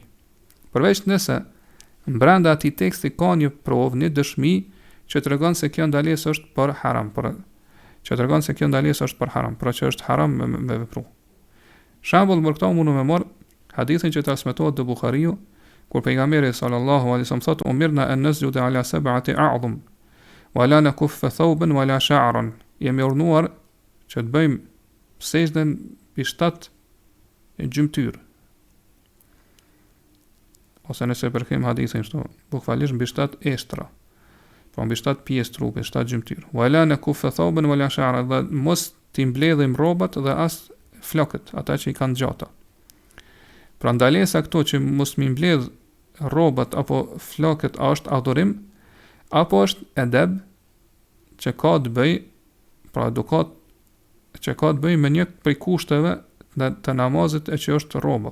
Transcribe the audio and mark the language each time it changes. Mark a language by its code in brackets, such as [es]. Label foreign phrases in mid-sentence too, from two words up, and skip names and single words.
[sq] Përveç nëse brenda atij teksti ka një provë, një dëshmi që tregon se kjo ndalesë është për haram, pra që është haram me vepru. Shembull për këtë mundu me marr hadithin që transmetohet te Buhariu, kur pejgamberi [ar] صلى الله عليه وسلم [sq] thotë: [ar] "أمرنا أن نسجد على سبعة أعظم ولا نكف ثوبا ولا شعرا." [sq] Jemi urdhëruar që të bëjmë sejdën mbi 7 gjymtyr. Ose nëse përkem hadithin kështu, bukvalisht mbi 7 estra. Po mbi 7 pjesë trupi, 7 gjymtyr. [ar] ولا نكف ثوبا ولا شعرا, [sq] dhe mos t'i mbledhim rrobat dhe as flokët, ata që i kanë gjata. Pra ndalesa këto që mos mi mbledh rrobat apo flokët, a është adhurim apo është edeb që ka të bëj, pra edukat që ka të bëj me një prej kushteve të namazit e që është rroba.